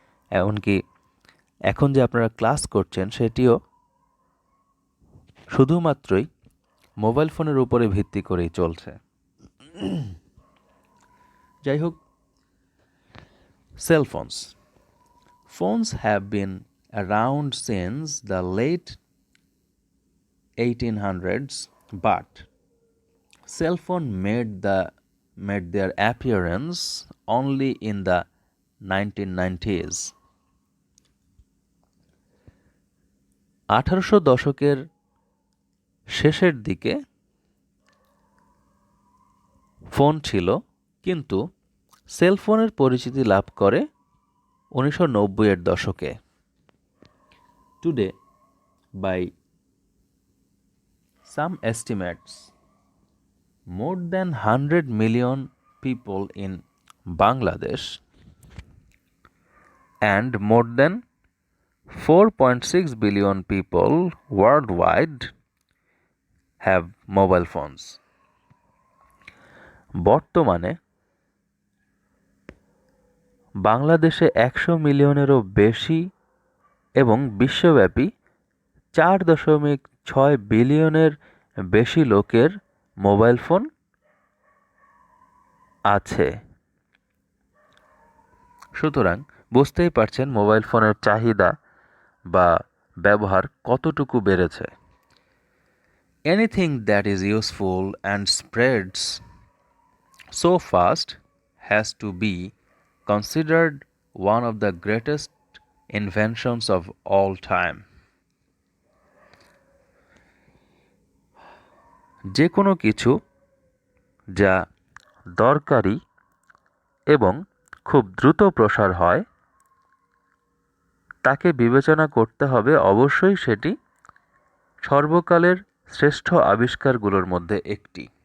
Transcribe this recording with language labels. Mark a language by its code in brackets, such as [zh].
[bn] এমনকি এখন যে আপনারা ক্লাস করছেন সেটিও শুধুমাত্রই মোবাইল ফোনের উপরে ভিত্তি করেই চলছে। যাই হোক, cell phones. [en] Phones have been around since the late 1800s, but cell phone made their appearance only in the 1990s. [bn] 1800 দশকের শেষের দিকে ফোন ছিল, কিন্তু সেলফোনের পরিচিতি লাভ করে 1990-এর দশকে। [en] Today, by some estimates, more than 100 million people in Bangladesh and more than 4.6 billion people worldwide have mobile phones. [bn] বর্তমানে বাংলাদেশে 100 মিলিয়নেরও বেশি এবং বিশ্বব্যাপী 4.6 বিলিয়নের বেশি লোকের মোবাইল ফোন আছে। সুতরাং বুঝতেই পারছেন মোবাইল ফোনের চাহিদা বা ব্যবহার কতটুকু বেড়েছে। [en] Anything that is useful and spreads so fast has to be considered one of the greatest inventions of all time. [bn] যে কোনো কিছু যা দরকারি এবং খুব দ্রুত প্রসার হয়, তাকে বিবেচনা করতে হবে অবশ্যই সেটি সর্বকালের শ্রেষ্ঠ আবিষ্কারগুলোর মধ্যে একটি।